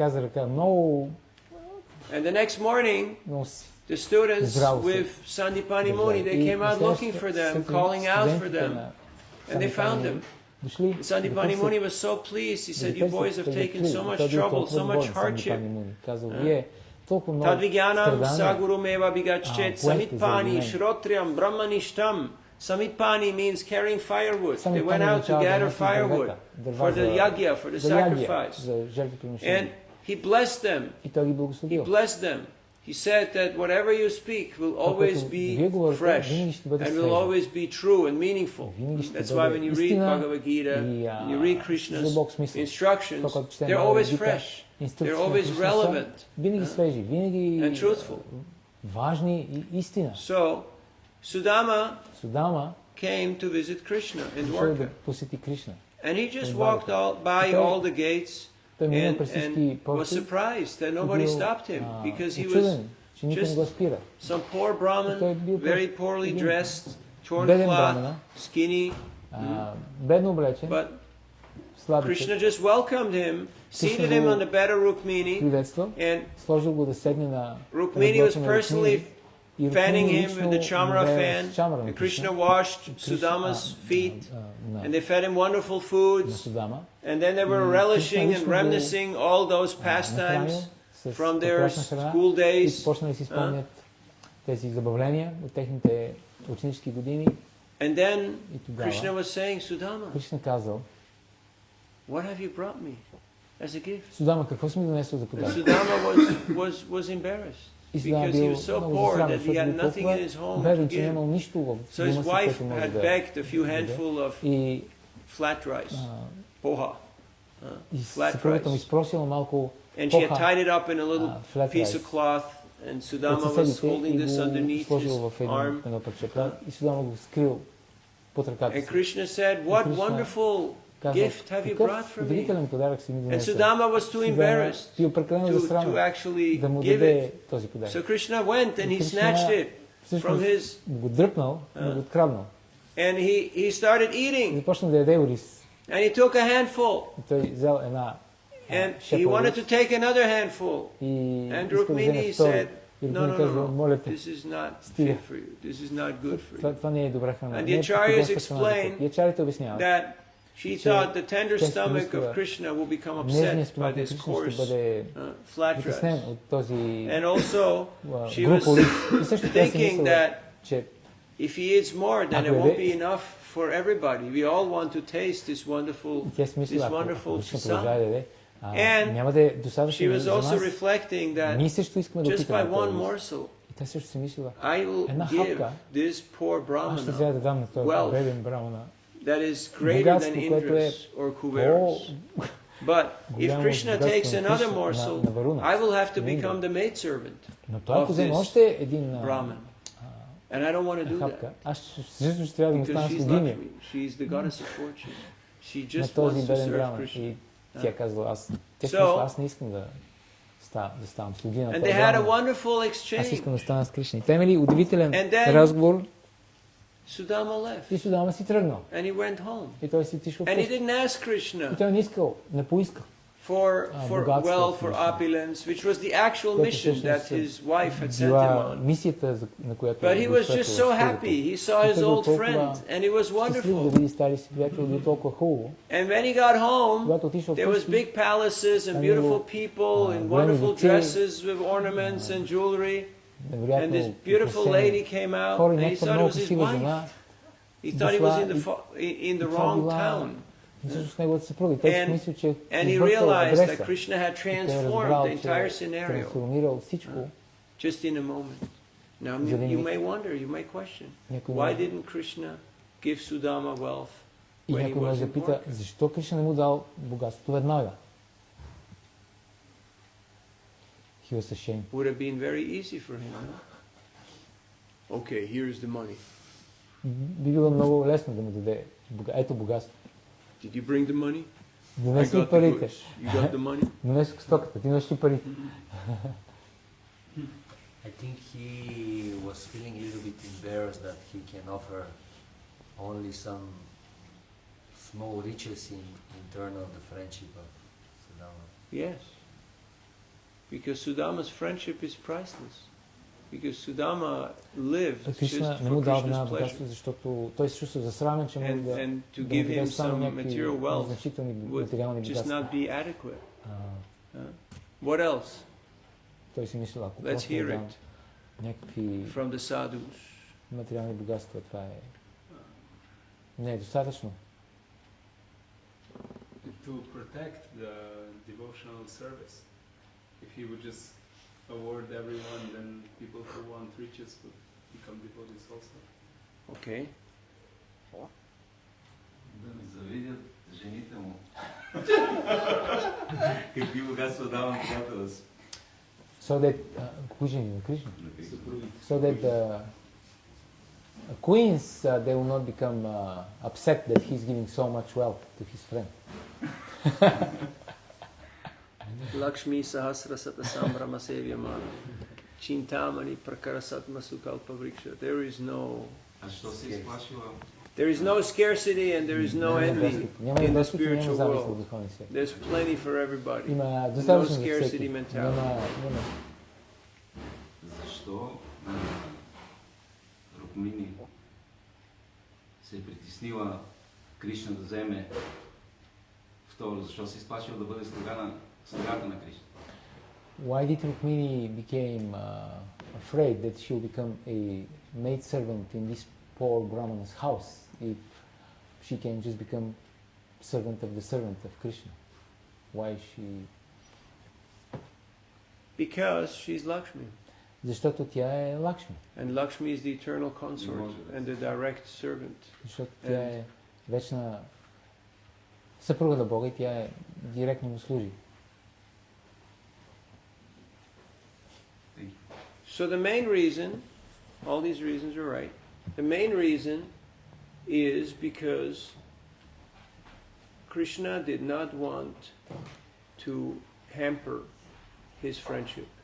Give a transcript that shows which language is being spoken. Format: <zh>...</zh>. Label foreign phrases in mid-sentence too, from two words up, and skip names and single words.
<en>And the next morning, the students with Sandipani Muni, they came out looking for them, calling out for them, and they found them. Sandipani Muni was so pleased. He said, you boys have taken so much trouble, so much hardship.</en> <sa>तद्विज्ञानं सगुरुमेव अभिगच्छेत् समित्पाणिः श्रोत्रियं ब्रह्मनिष्ठम्.</sa> <en>Samitpani means carrying firewood. They went out to gather firewood for the yagya, for the sacrifice. And he blessed them. He blessed them. He said that whatever you speak will always be fresh and will always be true and meaningful. That's why when you read Bhagavad Gita, when you read Krishna's instructions, they're always fresh. They're always relevant and truthful. So, Sudama came to visit Krishna in Dwarka. And he just walked by all the gates</en> <bg>Той минал</bg> <en>and,</en> <bg>през всички</bg> <en>was</en> <bg>порти</bg> <en>surprised that</en> <bg>и</bg> <en>nobody</en> <bg>бил</bg> <en>stopped him because he was</en> <bg>учуден, че никой не</bg> <en>just</en> <bg>го спира.</bg> <en>some poor Brahmin,</en> <bg>Той бил</bg> <en>very poorly</en> <bg>един</bg> <en>dressed, torn</en> <bg>беден</bg> <en>cloth,</en> <bg>брамана,</bg> <en>skinny,</en> <bg>бедно облечен,</bg> <en>but</en> <bg>слабичък,</bg> <en>Krishna just welcomed him, seated him on the bed of Rukmini,</en> <bg>приветствал,</bg> <en>and</en> <bg>сложил го да седне на</bg> <en>Rukmini was</en> <bg>на</bg> <en>personally</en> <bg>и</bg> <en>fanning</en> <bg>Рукмини</bg> <en>him with the</en> <bg>лично</bg> <en>chamara</en> <bg>бе</bg> <en>fan,</en> <bg>с чамара</bg> <en>and</en> <bg>на</bg> <en>Krishna</en> <bg>Кришна,</bg> <en>washed</en> <bg>Кришна-</bg> <en>Sudama's feet,</en> <bg>на</bg> <en>and they fed him wonderful</en> <bg>на</bg> <en>foods,</en> <bg>Судама,</bg> <en>and then they were</en> <bg>И</bg> <en>relishing</en> <bg>Кришна</bg> <en>and</en> <bg>лично го</bg> <en>reminiscing all those</en> <bg>нахранил</bg> <en>pastimes</en> <bg>с</bg> <en>from their</en> <bg>прекрасна храна</bg> <en>school</en> <bg>и</bg> <en>days.</en> <bg>започнали да си спомнят тези забавления от техните ученически години.</bg> <en>And then</en> <bg>И тогава</bg> <en>Krishna was saying, Sudama,</en> <bg>Кришна казал:</bg> <en>what have you brought me as a gift?</en> <bg>Судама, какво си ми донесъл за</bg> <en>And</en> <bg>подарък?</bg> <en>Sudama was embarrassed</en> <bg>И Судама</bg> <en>because he</en> <bg>бил</bg> <en>was so</en> <bg>много</bg> <en>poor</en> <bg>засрамен,</bg> <en>that he</en> <bg>защото</bg> <en>had</en> <bg>бил</bg> <en>nothing in his</en> <bg>толкова</bg> <en>home to</en> <bg>беден, че</bg> <en>give.</en> <bg>нямал нищо в</bg> <en>So his</en> <bg>дома си,</bg> <en>wife</en> <bg>което може</bg> <en>had</en> <bg>да</bg> <en>begged a few</en> <bg>даде.</bg> <en>handful of</en> <bg>И</bg> <en>flat rice, poha,</en> <bg>и</bg> <en>flat</en> <bg>съпругата му</bg> <en>rice.</en> <bg>изпросила малко</bg> <en>And she had</en> <bg>поха</bg> <en>tied it up in a little flat piece of rice cloth, and</en> <bg>от</bg> <en>Sudama was</en> <bg>съседите</bg> <en>holding</en> <bg>и</bg> <en>this</en> <bg>го</bg> <en>underneath his</en> <bg>сложил в</bg> <en>arm.</en> <bg>едно парче плат и Судама го скрил под ръката</bg> <en>And</en> <bg>си.</bg> <en>Krishna said, what Krishna wonderful</en> <bg>Казал:</bg> <en>gift have you brought</en> <bg>какъв</bg> <en>for me?</en> <bg>удивителен подарък си ми</bg> <en>And</en> <bg>донесъл.</bg> <en>Sudama was too</en> <bg>Судама</bg> <en>embarrassed</en> <bg>бил прекалено</bg> <en>to</en> <bg>засрамен</bg> <en>actually</en> <bg>да му</bg> <en>give it.</en> <bg>даде този подарък.</bg> <en>So Krishna went and he</en> <bg>Кришна</bg> <en>snatched it from</en> <bg>всъщност</bg> <en>his,</en> <bg>го дръпнал и го откраднал.</bg> <en>and he started</en> <bg>И</bg> <en>eating,</en> <bg>започна да яде ориз.</bg> <en>and he took a handful,</en> <bg>И той взел една</bg> <en>and he</en> <bg>шепа</bg> <en>wanted to</en> <bg>ориз</bg> <en>take another handful.</en> <bg>и</bg> <en>And</en> <bg>иска да вземе</bg> <en>Rukmini</en> <bg>втори.</bg> <en>said,</en> <bg>И</bg> <en>no,</en> <bg>Рукмини</bg> <en>no,</en> <bg>казва:</bg> <en>no, no,</en> <bg>моля те,</bg> <en>this is not</en> <bg>Стига.</bg> <en>fit for you. This is not good for you.</en> <bg>това не е добра храна.</bg> <en>And</en> <bg>Не е</bg> <en>the acharyas</en> <bg>подходяща храна за теб.</bg> <en>explain</en> <bg>И ачарите обясняват:</bg> <en>That she thought the tender</en> <bg>Тя си</bg> <en>stomach</en> <bg>мислила,</bg> <en>of Krishna will become</en> <bg>нежният</bg> <en>upset by</en> <bg>стомах на</bg> <en>this</en> <bg>Кришна ще</bg> <en>coarse</en> <bg>бъде</bg> <en>flat</en> <bg>притеснен</bg> <en>dress.</en> <bg>от този</bg> <en>And also, she</en> <bg>груб</bg> <en>was</en> <bg>ориз. И също тя си</bg> <en>thinking</en> <bg>мислила,</bg> <en>that</en> <bg>че</bg> <en>if he eats more, then it</en> <bg>Ако</bg> <en>won't</en> <bg>яде-</bg> <en>be enough for everybody. We all want to taste this wonderful,</en> <bg>тя си мислила, ако</bg> <en>wonderful</en> <bg>Кришна продължава да</bg> <en>chasam.</en> <bg>яде,</bg> <en>And</en> <bg>няма да е</bg> <en>She</en> <bg>достатъчно</bg> <en>was</en> <bg>за</bg> <en>also</en> <bg>нас.</bg> <en>reflecting</en> <bg>Ние</bg> <en>that</en> <bg>също искаме да</bg> <en>just by</en> <bg>опитаме</bg> <en>one</en> <bg>този ориз.</bg> <en>morsel,</en> <bg>И тя също си мислила:</bg> <en>I will</en> <bg>една</bg> <en>give</en> <bg>хапка</bg> <en>this poor</en> <bg>аз ще</bg> <en>brahmana</en> <bg>взема да дам на този</bg> <en>wealth</en> <bg>беден брамана</bg> <en>that is greater than</en> <bg>богатство, което е</bg> <en>Indra's or Kuber's. But if</en> <bg>голямо</bg> <en>Krishna</en> <bg>богатство</bg> <en>takes</en> <bg>на</bg> <en>another</en> <bg>Кришна,</bg> <en>morsel,</en> <bg>на Варуна,</bg> <en>I will have to</en> <bg>на Индра.</bg> <en>become the maidservant</en> <bg>Но той ако</bg> <en>of</en> <bg>вземе</bg> <en>this</en> <bg>още един</bg> <en>Brahman. And I don't want to do</en> <bg>хапка,</bg> <en>that.</en> <bg>аз също ще трябва да му</bg> <en>Because</en> <bg>стана</bg> <en>she's</en> <bg>слугиня</bg> <en>Lakshmi. She's the goddess of fortune. She</en> <bg>на</bg> <en>just</en> <bg>този</bg> <en>wants to</en> <bg>беден</bg> <en>serve</en> <bg>браман.</bg> <en>Krishna.</en> <bg>И тя казва: тя</bg> <en>So-</en> <bg>смисъл, аз не искам да ставам слугиня на</bg> <en>And</en> <bg>този</bg> <en>they had a</en> <bg>браман.</bg> <en>wonderful</en> <bg>Аз</bg> <en>exchange.</en> <bg>искам да стана с Кришна. И те имали удивителен</bg> <en>And then-</en> <bg>разговор</bg> <en>Sudama left</en> <bg>и Судама си тръгнал.</bg> <en>and he went home.</en> <bg>И той си отишъл</bg> <en>And he</en> <bg>вкъщи.</bg> <en>didn't ask</en> <bg>И</bg> <en>Krishna</en> <bg>той не искал, не поискал.</bg> <en>for</en> <bg>богатство,</bg> <en>wealth, for Krishna. opulence, which was the actual</en> <bg>Което</bg> <en>mission that</en> <bg>всъщност</bg> <en>his wife had sent him</en> <bg>била</bg> <en>on.</en> <bg>мисията, на която</bg> <en>But he</en> <bg>го</bg> <en>was</en> <bg>изпратила</bg> <en>just so</en> <bg>в</bg> <en>happy.</en> <bg>службата.</bg> <en>He saw his</en> <bg>И той бил</bg> <en>old</en> <bg>толкова</bg> <en>friend, and it was</en> <bg>щастлив да</bg> <en>wonderful.</en> <bg>види стари си приятел, бил толкова хубаво.</bg> <en>And when he got home,</en> <bg>Когато отишъл</bg> <en>there was</en> <bg>вкъщи,</bg> <en>big palaces and</en> <bg>Там</bg> <en>beautiful</en> <bg>имало,</bg> <en>people in</en> <bg>големи</bg> <en>wonderful</en> <bg>дворци,</bg> <en>dresses with ornaments and jewelry. And</en> <bg>невероятно</bg> <en>this beautiful</en> <bg>украсени</bg> <en>lady came out,</en> <bg>хора и</bg> <en>and he</en> <bg>някаква</bg> <en>thought it</en> <bg>много</bg> <en>was his</en> <bg>красива</bg> <en>wife.</en> <bg>жена.</bg> <en>He thought he was in the</en> <bg>дошла</bg> <en>in the</en> <bg>това</bg> <en>wrong</en> <bg>била</bg> <en>town.</en> <bg>всъщност неговата съпруга. И той си</bg> <en>And-</en> <bg>мисли, че</bg> <en>And he</en> <bg>сбъркал</bg> <en>realized that</en> <bg>адреса.</bg> <en>Krishna had</en> <bg>И той е</bg> <en>transformed</en> <bg>разбрал,</bg> <en>the</en> <bg>че</bg> <en>entire</en> <bg>е</bg> <en>scenario</en> <bg>трансформирал всичко.</bg> <en>just in a moment. Now</en> <bg>За един</bg> <en>you</en> <bg>миг.</bg> <en>may wonder, you may question,</en> <bg>Някой</bg> <en>why</en> <bg>може-</bg> <en>didn't Krishna give Sudama wealth</en> <bg>И</bg> <en>when he</en> <bg>някой</bg> <en>was</en> <bg>може да</bg> <en>in</en> <bg>пита:</bg> <en>Dwarka?</en> <bg>защо Кришна не му дал богатството веднага?</bg> <en>He was ashamed. Would have been very easy for him. No? Okay, here's the money.</en> <bg>Би било много лесно да му даде ето богатство.</bg> <en>Did you bring the money? I</en> <bg>Донеси</bg> <en>got the</en> <bg>парите.</bg> <en>goods. You got the money?</en> <bg>Донеси стоката. Ти носи парите.</bg> <en>I think he was feeling a little bit embarrassed that he can offer only some small riches in turn of the friendship of Sudama. Yes. Because Sudama's friendship is priceless. Because Sudama lived just</en> <bg>Кришна не му</bg> <en>for</en> <bg>дал</bg> <en>Krishna's</en> <bg>веднага</bg> <en>pleasure.</en> <bg>богатство, защото той се чувства засрамен, че може</bg> <en>And,</en> <bg>да</bg> <en>and to</en> <bg>да</bg> <en>give</en> <bg>му даде</bg> <en>him</en> <bg>само</bg> <en>some</en> <bg>някакви</bg> <en>material wealth</en> <bg>незначителни</bg> <en>would</en> <bg>материални</bg> <en>just</en> <bg>богатства.</bg> <en>not be adequate.</en> <bg>А,</bg> <en>What else?</en> <bg>той си мисля, ако</bg> <en>Let's</en> <bg>просто</bg> <en>hear</en> <bg>му дам</bg> <en>it</en> <bg>някакви</bg> <en>from the sadhus.</en> <bg>материални богатства, това е не е достатъчно.</bg> <en>To protect the devotional service. If he would just award everyone, then people who want riches would become devotees also. Okay.</en> <bg>Да не завидят жените му. Какви богатства давам приятела си.</bg> <en>So that</en> <bg>кои жени на Кришна? Съпругите.</bg> <en>So that the queens they will not become upset that he's giving so much wealth to his friend.</en> <sa>लक्ष्मी सहस्र शत सम्भ्रम सेव्यमान चिन्तामणि प्रकरसद्म सुकल्प वृक्ष.</sa> <bg>А що се изплашила?</bg> <en>There is no scarcity and there is no envy</en> <bg>Няма</bg> <en>in the</en> <bg>недостиг и няма</bg> <en>spiritual</en> <bg>завист в</bg> <en>world.</en> <bg>духовния свят.</bg> <en>There's plenty for everybody.</en> <bg>Има</bg> <en>No</en> <bg>достатъчно за</bg> <en>scarcity</en> <bg>всеки.</bg> <en>mentality.</en> <bg>Защо Рукмини се е притеснила Кришна да вземе второ? Защо се изплашила да бъде слугата на Кришна?</bg> <en>Why did Rukmini became afraid that she will become a maid servant in this poor Brahmana's house if she can just become servant of Krishna? Why she? Because she's Lakshmi.</en> <bg>Защото тя е Лакшми.</bg> <en>And Lakshmi is the eternal consort and the direct servant.</en> <bg>Защото тя е вечна съпруга на Бога и тя е директно му служи.</bg> <en>So the main reason, all these reasons are right, the main reason is because Krishna did not want to hamper his friendship.</en>